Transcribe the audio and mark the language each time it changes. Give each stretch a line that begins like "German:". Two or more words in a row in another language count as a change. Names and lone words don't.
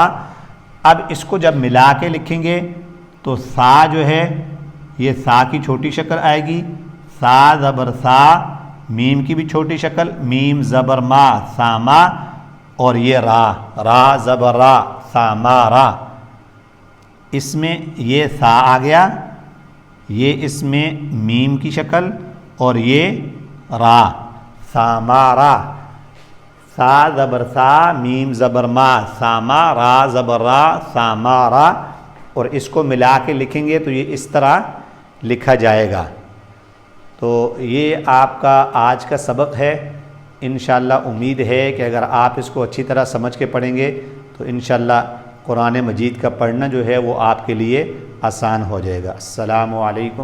Urdu: اب اس کو جب ملا کے لکھیں گے تو سا جو ہے یہ سا کی چھوٹی شکل آئے گی، سا زبر سا، میم کی بھی چھوٹی شکل، میم زبر ما ساما، اور یہ را زبر را ثمارا. اس میں یہ سا آ گیا، یہ اس میں میم کی شکل، اور یہ را ثمارا. سا زبر سا، میم زبر ما ساما، را زبر را ثمارا. اور اس کو ملا کے لکھیں گے تو یہ اس طرح لکھا جائے گا. تو یہ آپ کا آج کا سبق ہے. انشاءاللہ امید ہے کہ اگر آپ اس کو اچھی طرح سمجھ کے پڑھیں گے تو انشاءاللہ قرآن مجید کا پڑھنا جو ہے وہ آپ کے لیے آسان ہو جائے گا.